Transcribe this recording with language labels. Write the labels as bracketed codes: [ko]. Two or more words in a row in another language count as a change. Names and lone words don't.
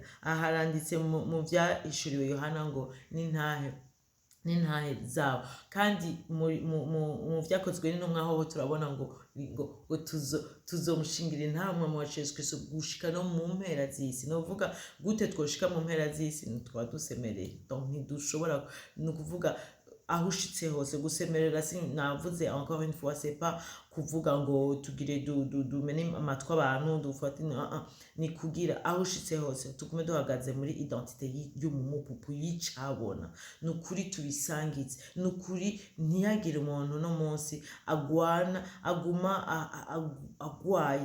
[rn] Aha haranditse mu vyahishuriwe Yohana ngo n'intahe zabo, kandi mu vyakozwe n'intumwa ho turabona ngo tuzomushingira intahe umwami wacu Yesu Kristo gushika no mu mpera z'isi. Novuga gute twoshika mu mpera z'isi? Ntitwaba dusemereye, donc ntidushobora, ni ukuvuga aho ushitse hose gusemerera. Navuze [fr] encore une fois, c'est pas [rn] kuvuga ngo tugire dumene amatwi abantu dufate, ni kugira aho ushitse hose tugume duhagaze muri identité y'umupupu y'icabona, nukuri tubisangize, nukuri ntiyagire umuntu no munsi aguma agwaye.